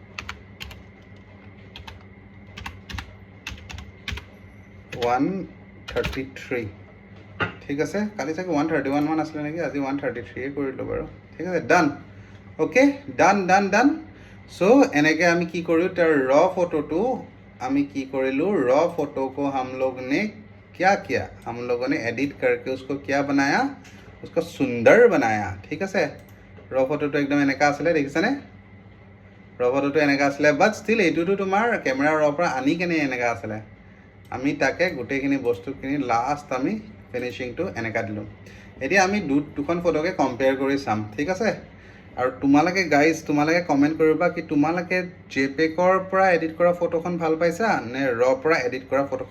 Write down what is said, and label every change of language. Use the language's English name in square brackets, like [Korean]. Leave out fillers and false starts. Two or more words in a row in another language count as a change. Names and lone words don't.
[Assamese] (133) ঠিক আছে কালি চাগে 131 মান আছিলে নেকি আজি 133 কৰিলোঁ বাৰু ঠিক আছে [English] done okay done [Assamese] চ' এনেকৈ আমি কি কৰিলোঁ তাৰ ফটোটো আমি কি কৰিলোঁ [Hindi] फोटो को हम लोग ने क्या किया हम लोगों ने एडिट करके उसको क्या बनाया उसको सुंदर बनाया [Assamese] ठीक আছে फोटोটো একদম এনেকা আছিলে দেখিছানে फोटोটো এনেকা আছিলে [English] but still [Assamese] এইটোতো তোমাৰ কেমেৰা পৰা আনি কেনে এনেকা আছিলে আমি তাকে গোটেইখিনি বস্তুখিনি লাষ্ট আমি ফিনিচিংটো এনেকা দিলোঁ এতিয়া আমি দুখন ফটোকে কম্পেয়াৰ কৰি চাম ঠিক আছে আৰু তোমালোকে গাইজ তোমালোকে কমেণ্ট কৰিবা কি তোমালোকে জেপেকৰ পৰা এডিট কৰা ফটোখন ভাল পাইছা নে পৰা এডিট কৰা ফটোখন